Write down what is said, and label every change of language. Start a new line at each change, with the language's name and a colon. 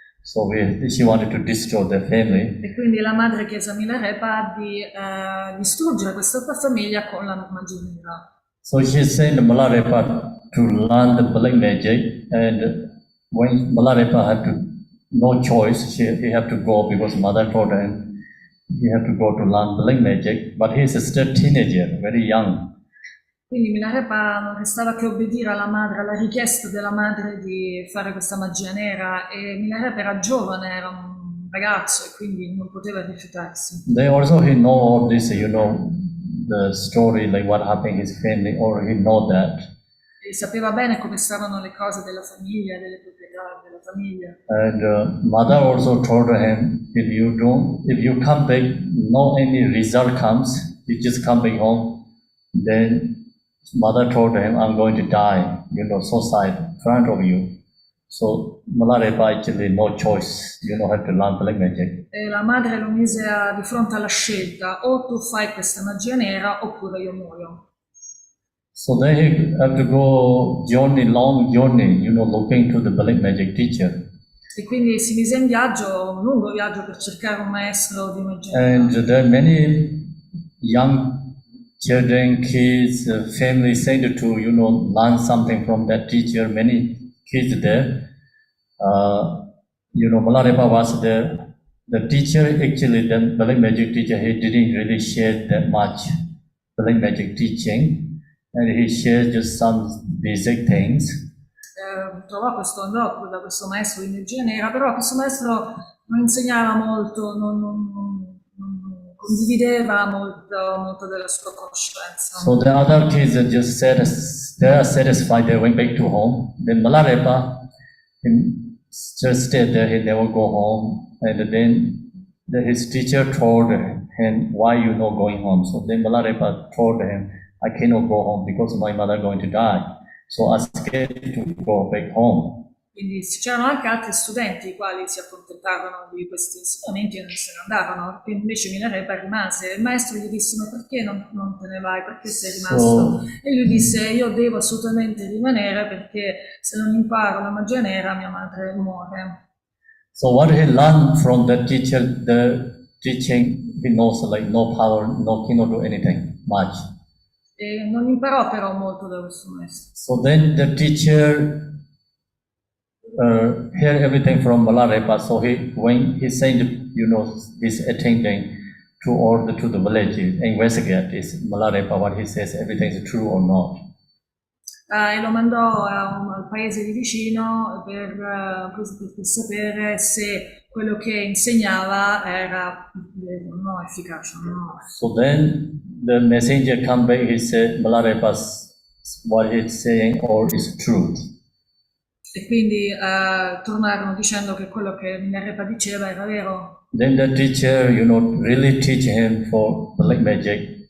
English: So she wanted to destroy their family.
Italian: E quindi la madre chiese a Milarepa di distruggere questa famiglia con la magia nera.
English: So she sent Malarepa to learn the black magic, and when Malarepa had no choice, he had to go because mother told him he had to go to learn black magic, but he is still teenager, very young.
Italian: Quindi Milarepa non restava che obbedire alla madre, alla richiesta della madre di fare questa magia nera, e Milarepa era giovane, era un ragazzo e quindi non poteva rifiutarsi.
English: They also he know all this, the story, like what happened in his family, or he know that.
Italian: E sapeva bene come stavano le cose della famiglia, delle proprietà della famiglia.
English: And mother also told him, if you come back, no any result comes, you just come back home, then mother told him, I'm going to die, suicide in front of you. So Malarepa actually no choice, have to learn black magic.
Italian: E la madre lo mise di fronte alla scelta: o tu fai questa magia nera oppure io muoio.
English: So then he had to go long journey, looking to the black magic teacher.
Italian: E quindi si mise in viaggio, un lungo viaggio, per cercare un maestro di magia nera.
English: And there are many young children, kids, family said to, learn something from that teacher. Many kids there. Malarepa was there. The teacher, actually, the black magic teacher, he didn't really share that much black magic teaching. And he shared just some basic things.
Italian: Andò da questo maestro di magia nera, però questo maestro non insegnava molto, non condivideva molto della sua conoscenza.
English: So the other kids just said they are satisfied, they went back to home. Then Malarepa just stayed there, he never go home. And then his teacher told him, why you not going home? So then Malarepa told him, I cannot go home because my mother is going to die. So I scared to go back home.
Italian: Quindi c'erano anche altri studenti i quali si accontentavano di questi insegnamenti e non se ne andavano, quindi invece Milarepa rimase. Il maestro gli disse: ma perché non te ne vai, perché sei rimasto? E lui disse: io devo assolutamente rimanere perché se non imparo la magia nera mia madre muore.
English: So what he learned from the teacher, the teaching, he knows like no power, no cannot do anything much.
Italian: E non imparò però molto da questo maestro.
English: So then the teacher hear everything from Milarepa. So when he sent, his attendant to the village, investigate is Milarepa what he says, everything is true or not.
Italian: E lo mandò al paese di vicino per sapere se quello che insegnava era vero, no, efficace o no.
English: So then the messenger come back, he said Milarepa's what he's saying or is truth.
Italian: E quindi tornarono dicendo che quello che Milarepa diceva era vero.
English: Then the teacher, really teach him for black magic.